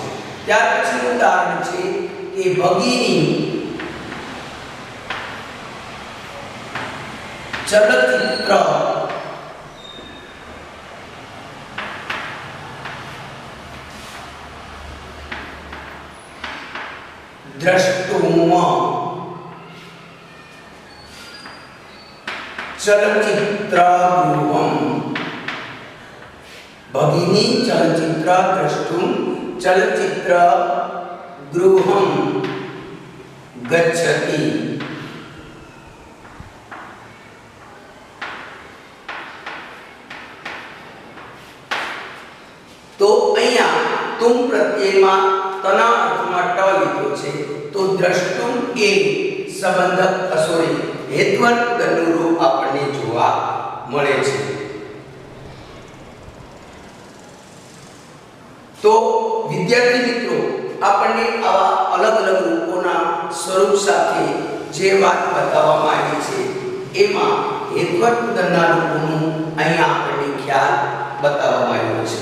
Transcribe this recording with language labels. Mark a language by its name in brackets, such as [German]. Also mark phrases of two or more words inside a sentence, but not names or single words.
[Gujarati] ત્યાર પછીનું ઉદાહરણ છે કે [Sanskrit] ભગિની ચલચિત્ર દ્રષ્ટુમ ચલચિत्रगृहं। भगिनी चलचित्र द्रष्टुम चलचित्रगृहं गच्छति। [Gujarati] तो અહીંયા तुम પ્રત્યયમાં તના અર્થમાં ટ લીધો છે। તો દ્રષ્ટુમ એ સંબંધક હેત્વર્ગનું રૂપ આપણને જોવા મળે છે। તો વિદ્યાર્થી મિત્રો, આપણને આવા અલગ અલગ રૂપોના સ્વરૂપ સાથે જે વાત બતાવવામાં આવી છે એમાં હેત્વર્ગના રૂપોનું અહીંયા આપણને ખ્યાલ બતાવવામાં આવ્યો છે।